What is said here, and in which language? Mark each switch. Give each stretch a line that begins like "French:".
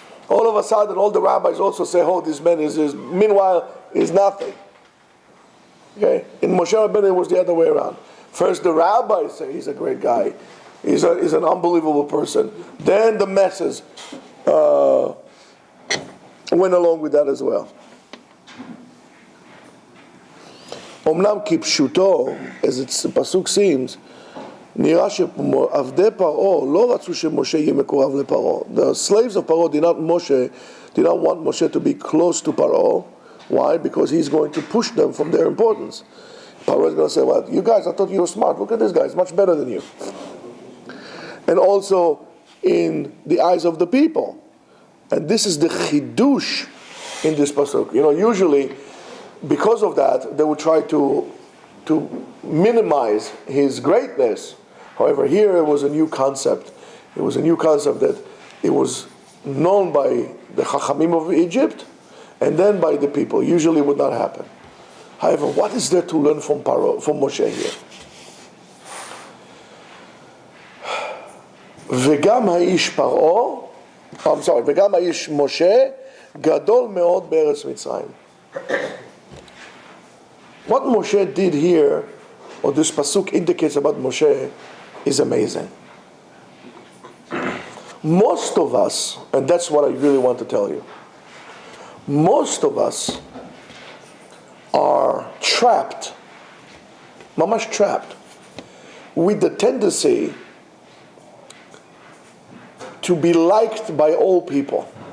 English: All of a sudden, all the rabbis also say, "Oh, this man is meanwhile is nothing." Okay, in Moshe Rabbeinu it was the other way around. First, the rabbis say he's a great guy. He's an unbelievable person. Then the masses went along with that as well.
Hebrew: Omnam kipshuto,
English: as the pasuk seems,
Hebrew: נראה שעבדי פרעה לא רצו שמשה יהיה מקורב לפרעה.
English: The slaves of Paro did not want Moshe to be close to Paro. Why? Because he's going to push them from their importance. Paro is going to say, "Well, you guys, I thought you were smart. Look at this guy; he's much better than you." And also in the eyes of the people. And this is the chidush in this pasuk. Usually because of that, they would try to minimize his greatness. However, here it was a new concept. It was a new concept that it was known by the Chachamim of Egypt and then by the people. Usually it would not happen. However, what is there to learn from Moshe here?
Hebrew: וגם האיש פרעה, וגם האיש משה, גדול מאוד בארץ מצרים.
English: What Moshe did here, or this pasuk indicates about Moshe, is amazing. Most of us, and that's what I really want to tell you, most of us are trapped, mamash trapped, with the tendency to be liked by all people.